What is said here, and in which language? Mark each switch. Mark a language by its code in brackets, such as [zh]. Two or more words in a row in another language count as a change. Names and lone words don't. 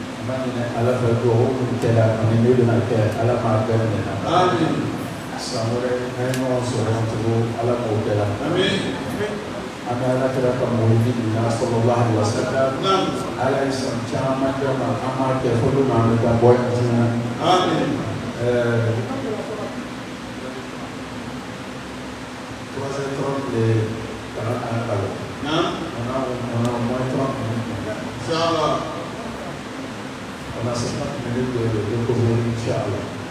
[bm] ala ka duwawu min kɛra ani ne bɛna kɛ ala k'a bɛɛ minɛ. san wɛrɛ an ye ɲɔgɔn sɔrɔ yan tugun ala k'o kɛra. an bɛ ala kɛra ka mɔgɔw na [ar] صلى الله عليه وسلم. [bm] ala ye san caman kɛ ma an m'a kɛ fo don an bɛ taa bɔ yan diɲɛ. [fr] On a 50 minutes de causerie, Inch'Allah.